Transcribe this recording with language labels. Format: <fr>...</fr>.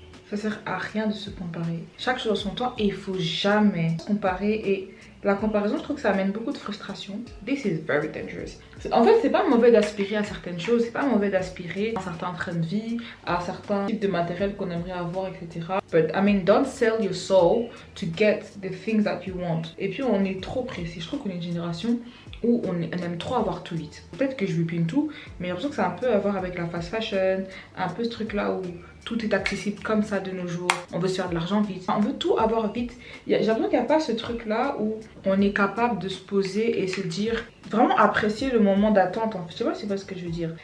<fr>Ça sert à rien de se comparer. Chaque chose en son temps et il faut jamais se comparer. Et la comparaison, je trouve que ça amène beaucoup de frustration.</fr> <en>This is very dangerous.</en> <fr>En fait, c'est pas mauvais d'aspirer à certaines choses. C'est pas mauvais d'aspirer à certains trains de vie, à certains types de matériel qu'on aimerait avoir, etc.</fr> <en>But I mean, don't sell your soul to get the things that you want.</en> <fr>Et puis, on est trop pressé. Je trouve qu'on est une génération où on aime trop avoir tout vite. Peut-être que je bipine tout, mais j'ai l'impression que c'est un peu à voir avec la fast fashion, un peu ce truc là où tout est accessible comme ça de nos jours. On veut se faire de l'argent vite, on veut tout avoir vite. J'ai l'impression qu'il n'y a pas ce truc là où on est capable de se poser et se dire, vraiment apprécier le moment d'attente. Je sais pas si c'est pas ce que je veux dire.</fr>